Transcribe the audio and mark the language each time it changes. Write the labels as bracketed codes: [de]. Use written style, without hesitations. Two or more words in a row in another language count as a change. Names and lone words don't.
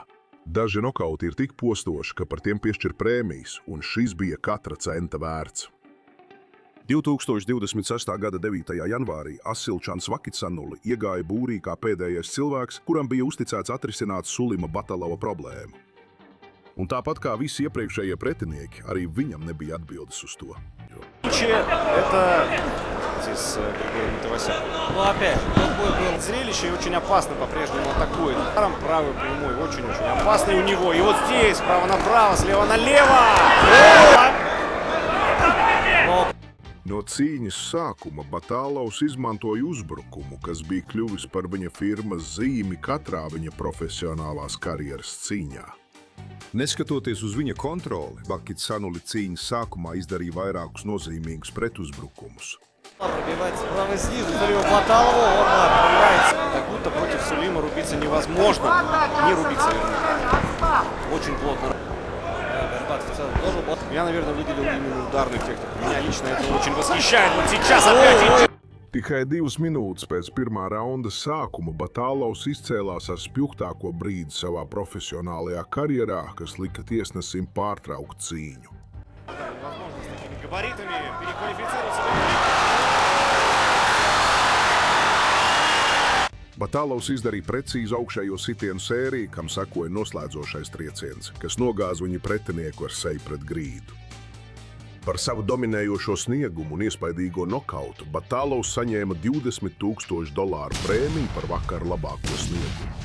[lv] Daži nokauti ir tik postoši, ka par tiem piešķir prēmijas, un šis bija katra centa vērts. 2026. gada 9. janvārī Asilčans Vakitsanuli iegāja būrī kā pēdējais cilvēks, kuram bija uzticēts atrisināt Sulima Batalova problēmu. Un tāpat kā visi iepriekšējie pretinieki, arī viņam nebija atbildes uz to. [ru] Это здесь Григорий Матавасян. Ну, опять же, тут был Зрелище и очень опасно по-прежнему атакует. Ударом правый прямой, очень-очень опасный у него. И вот здесь, справа направо, слева налево. [lv] No cīņas sākuma Batālovs izmantoja uzbrukumu, kas bija kļuvis par viņa firmas zīmi katrā viņa profesionālās karjeras cīņā. Neskatoties uz viņa kontroli, Vakitsanuli cīņas sākumā izdarīja vairākus nozīmīgus pretuzbrukumus. [ru] Пробивается справа снизу, Сулима Баталову, он отправляется. Как будто против Сулима рубиться невозможно. Не рубиться, вернее. Очень плотно. Я, наверное, выделил именно ударную технику. Меня лично это очень восхищает. Вот сейчас опять... [lv] Tikai 2 minūtes pēc pirmā raunda sākuma Batālovs izcēlās ar spilgtāko brīdi savā profesionālajā karjerā, kas lika tiesnesim pārtraukt cīņu. [ru] Возможно, с такими габаритами переквалифицироваться. [lv] Batālovs izdarīja precīzu augšējo sitienu sēriju, kam sekoja noslēdzošais trieciens, kas nogāza viņa pretinieku ar seju pret grīdu. Par savu dominējošo sniegumu un iespaidīgo nokautu Batālovs saņēma $20,000 prēmiju par vakar labāko sniegumu.